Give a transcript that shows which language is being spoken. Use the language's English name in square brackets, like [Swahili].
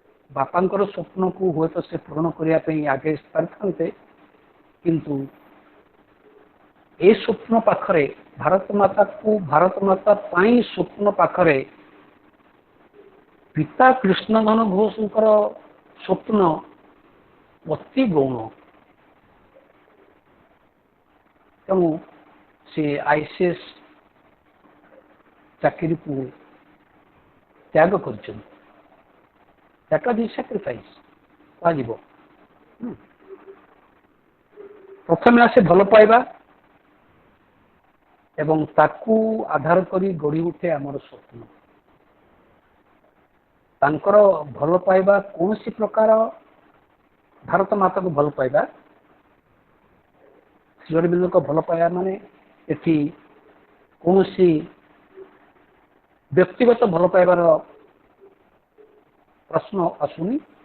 [Odia] ବାପାଙ୍କର ସ୍ୱପ୍ନକୁ ହୁଏତ ସେ ପୂରଣ କରିବା ପାଇଁ ଆଗେଇ ପାରିଥାନ୍ତେ, କିନ୍ତୁ ଏ ସ୍ୱପ୍ନ ପାଖରେ ଭାରତ ମାତା ପାଇଁ ସ୍ୱପ୍ନ ପାଖରେ ପିତା କୃଷ୍ଣଧନ ଘୋଷଙ୍କର ସ୍ୱପ୍ନ ଅତି ଗୌଣ। ତେଣୁ ସେ ICS ଚାକିରିକୁ ତ୍ୟାଗ କରିଛନ୍ତି। [English] That was his sacrifice [Odia] କୁହାଯିବ। ପ୍ରଥମେ ଆସେ ଭଲ ପାଇବା ଏବଂ ତାକୁ ଆଧାର କରି ଗଢ଼ି ଉଠେ ଆମର ସ୍ୱପ୍ନ। ତାଙ୍କର ଭଲ ପାଇବା କୌଣସି ପ୍ରକାର ଭାରତ ମାତାକୁ ଭଲ ପାଇବା, ଶ୍ରୀ ଅରବିନ୍ଦଙ୍କ ଭଲ ପାଇବା ମାନେ ଏଠି କୌଣସି ବ୍ୟକ୍ତିଗତ ଭଲ ପାଇବାର ପ୍ରଶ୍ନ ଆସୁନି।